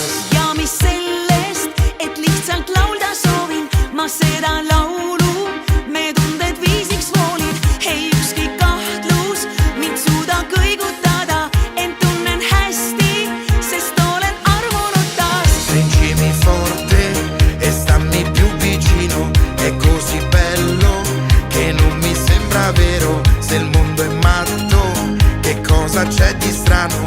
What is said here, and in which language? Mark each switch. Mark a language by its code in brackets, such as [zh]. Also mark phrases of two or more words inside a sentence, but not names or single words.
[et] Ja mis sellest, et lihtsalt laulda soovin, ma seda laulu me tunded viisiks voolin. Ei ükski kahtlus mind suuda kõigutada, ent tunnen hästi, sest olen armunud taas. [it] Stringimi forte e stammi più vicino, è così bello che non mi sembra vero. Se il mondo è matto, che cosa c'è di strano?